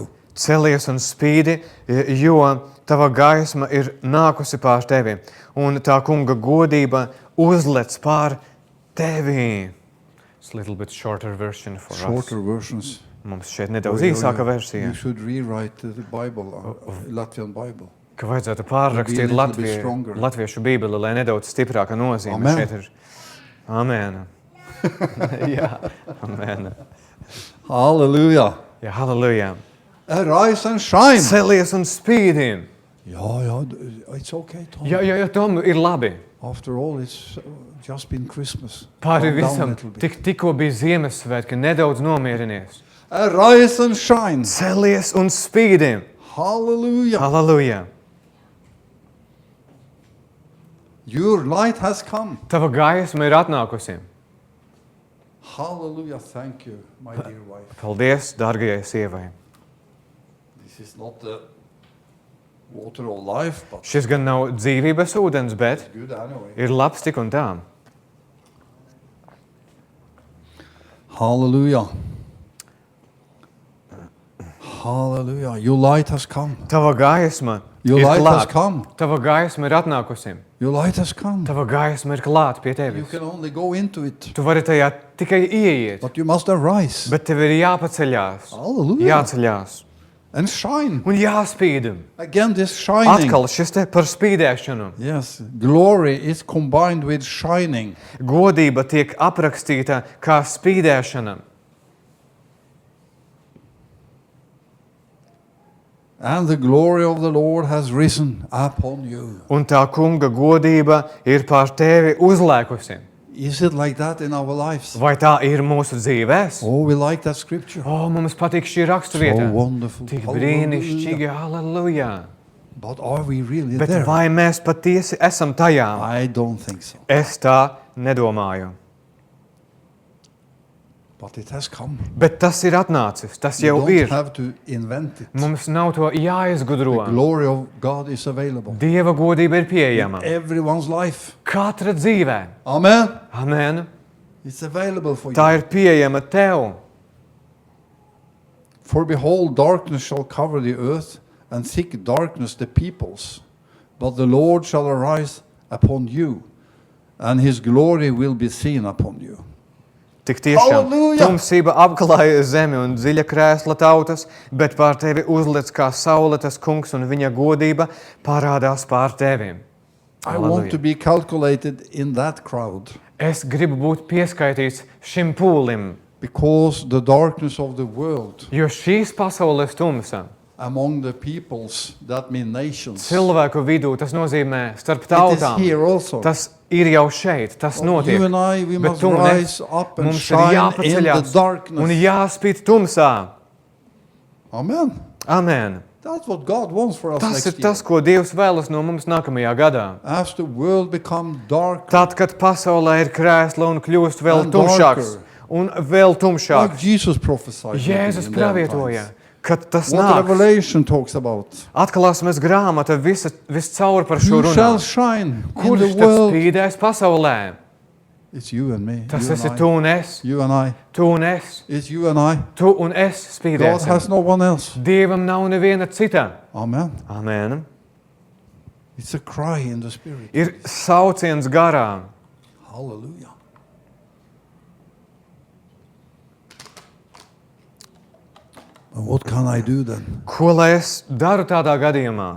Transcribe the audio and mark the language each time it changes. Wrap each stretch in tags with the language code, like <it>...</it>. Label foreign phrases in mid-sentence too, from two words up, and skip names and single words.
<lv>Celies un spīdi, jo tava gaisma ir nākusi pār tevi, un tā kunga godība uzlec pār tevi.</lv> <en>It's a little bit shorter version for Shorter us. versions.</en> <lv>Mums šeit nedaudz īsāka versija,</lv> <en>You should rewrite the Bible, Latvian Bible.</en> <lv>ka vajadzētu</lv> <en>Be</en> <lv>pārrakstīt</lv> <en>a little bit stronger.</en> <lv>latviešu bībeli, lai nedaudz stiprāka nozīme.</lv> <en>Amen.</en> <lv>Šeit ir Amen. Jā, amen.</lv> <en>Hallelujah.</en> <lv>Jā, halleluja.</lv> <en>Arise and shine.</en> <lv>Celies un spīdi.</lv> <en>Yeah, it's okay, Tom.</en> <lv>Jā, Tom, ir labi.</lv> <en>After all, it's just been Christmas.</en> <lv>Pāri</lv> <en>Calm down a</en> <lv>visam,</lv> <en>little bit.</en> <lv>tikko bija Ziemassvētki, nedaudz nomierinies.</lv> <en>Arise and shine.</en> <lv>Celies un spīdi.</lv> <en>Hallelujah.</en> <lv>Halleluja.</lv> <en>Your light has come.</en> <lv>Tava gaisma ir atnākusi.</lv> <en>Hallelujah. Thank you, my dear wife.</en> <lv>Paldies, dārgajai sievai.</lv> <en>This is not the water of life, but</en> <lv>Šis gan nav dzīvības ūdens, bet</lv> <en>it's good anyway.</en> <lv>ir labs tik un tā.</lv> <en>Hallelujah. Hallelujah. Your light has come.</en> <lv>Tava gaisma</lv> <en>Your</en> <lv>ir</lv> <en>light has</en> <lv>klāt.</lv> <en>come.</en> <lv>Tava gaisma ir atnākusi.</lv> <en>Your light has come.</en> <lv>Tava gaisma ir klāt pie</lv> <en>You</en> <lv>tevis.</lv> <en>can only go into it,</en> <lv>Tu vari tajā tikai ieiet,</lv> <en>but you must arise.</en> <lv>bet tev ir jāpaceļās,</lv> <en>Hallelujah.</en> <lv>jāceļās</lv> <en>And shine.</en> <lv>un jāspīd.</lv> <en>Again, this shining.</en> <lv>Atkal šis te par spīdēšanu.</lv> <en>Yes, glory is combined with shining.</en> <lv>Godība tiek aprakstīta kā spīdēšana.</lv> <en>And the glory of the Lord has risen upon you.</en> <lv>Un tā kunga godība ir pār tevi uzlēkusi.</lv> <en>Is it like that in our lives?</en> <lv>Vai tā ir mūsu dzīvēs?</lv> <en>Oh, we like that scripture.</en> <lv>Mums patīk šī</lv> <en>So</en> <lv>raksturvieta.</lv> <en>wonderful.</en> <lv>Tik</lv> <en>Hallelujah.</en> <lv>brīnišķīgi, halleluja.</lv> <en>But are we really</en> <lv>Bet</lv> <en>there?</en> <lv>vai mēs patiesi esam tajā?</lv> <en>I don't think so.</en> <lv>Es tā nedomāju.</lv> <en>But it has come.</en> <lv>Bet tas ir atnācis, tas</lv> <en>You</en> <lv>jau</lv> <en>don't</en> <lv>ir.</lv> <en>have to invent it.</en> <lv>Mums nav to</lv> <en>The</en> <lv>jāizgudro.</lv> <en>glory of God is available.</en> <lv>Dieva godība ir pieejama.</lv> <en>Everyone's life.</en> <lv>Katra dzīvē.</lv> <en>Amen.</en> <lv>Amen.</lv> <en>It's available for</en> <lv>Tā</lv> <en>you.</en> <lv>ir pieejama tev.</lv> <en>For behold, darkness shall cover the earth, and thick darkness the peoples. But the Lord shall arise upon you, and his glory will be seen upon you.</en> <lv>Tik tiešām Halleluja! tumsība apklāja zemi un dziļa krēsla tautas, bet pār tevi uzliec kā saule tas kungs un viņa godība parādās pār tevi.</lv> <en>I want to be calculated in that crowd,</en> <lv>Es gribu būt pieskaitīts šim pūlim,</lv> <en>because the darkness of the world</en> <lv>jo šīs pasaules tumsa</lv> <en>among the peoples, that mean nations,</en> <lv>cilvēku vidū, tas nozīmē starp</lv> <en>it is</en> <lv>tautām.</lv> <en>here also.</en> <lv>Tas ir jau šeit, tas</lv> <en>You</en> <lv>notiek.</lv> <en>and I, we</en> <lv>Bet</lv> <en>must</en> <lv>tu un</lv> <en>rise</en> <lv>es,</lv> <en>up and</en> <lv>mums ir</lv> <en>shine in the</en> <lv>jāpaceļās un</lv> <en>darkness.</en> <lv>jāspīd tumsā.</lv> <en>Amen.</en> <lv>Amen.</lv> <en>That's what God wants for us</en> <lv>Tas</lv> <en>next</en> <lv>ir</lv> <en>year.</en> <lv>tas, ko Dievs vēlas no mums nākamajā gadā.</lv> <en>As the world become dark,</en> <lv>Tad, kad pasaulē ir krēsla un kļūst vēl</lv> <en>And</en> <lv>tumšāks,</lv> <en>darker.</en> <lv>un vēl</lv> <en>like</en> <lv>tumšāks,</lv> <en>Jesus prophesied.</en> <lv>Jēzus</lv> <en>in the end</en> <lv>pravietoja,</lv> <en>times.</en> <lv>kad tas</lv> <en>What</en> <lv>nāks.</lv> <en>Revelation talks about.</en> <lv>Atklāsmes grāmata viscaur par šo</lv> <en>Who shall</en> <lv>runā.</lv> <en>shine in</en> <lv>Kurš</lv> <en>the</en> <lv>tad</lv> <en>world?</en> <lv>spīdēs pasaulē?</lv> <en>It's you and me.</en> <lv>Tas</lv> <en>you</en> <lv>esi</lv> <en>and</en> <lv>tu</lv> <en>I.</en> <lv>un es,</lv> <en>You and I.</en> <lv>tu un es,</lv> <en>It's you and I.</en> <lv>tu un es</lv> <en>God</en> <lv>spīdēsim.</lv> <en>has no one else.</en> <lv>Dievam nav neviena cita.</lv> <en>Amen.</en> <lv>Amen.</lv> <en>It's a cry in the spirit.</en> <lv>Ir sauciens garā.</lv> <en>Hallelujah. And what can I do then?</en> <lv>Ko lai es daru tādā gadījumā?</lv>